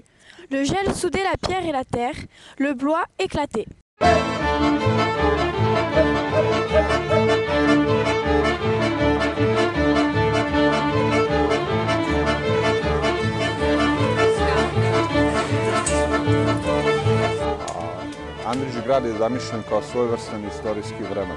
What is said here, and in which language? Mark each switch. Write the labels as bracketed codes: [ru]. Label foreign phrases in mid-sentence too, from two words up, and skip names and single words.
[fr] Le gel soudait la pierre et la terre, le bois éclatait. [sr] Andrić grad je zamišljen kao svojevrstan istorijski vremen.